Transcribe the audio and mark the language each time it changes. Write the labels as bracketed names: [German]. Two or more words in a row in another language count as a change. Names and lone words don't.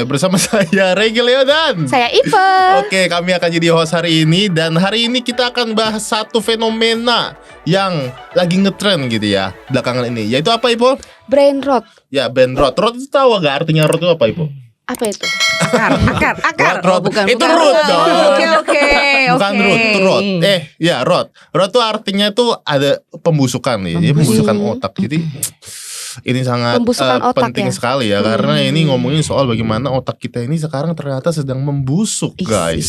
[Indonesian] Bersama saya Regi Leo dan saya Ipe. Oke, kami akan jadi host hari ini. Dan hari ini kita akan bahas satu fenomena yang lagi ngetrend gitu ya belakangan ini. Yaitu apa, Ipo? [English] Brain rot. Ya, brand road. [Indonesian] Road itu tahu gak artinya road itu apa, Ipo? Apa itu? Akar. Road. Bukan Itu root dong. Oke. Bukan root, itu road. Road. Road tuh artinya tuh ada pembusukan nih. Jadi pembusukan otak. Jadi ini sangat penting sekali ya, karena ini ngomongin soal bagaimana otak kita ini sekarang ternyata sedang membusuk, guys.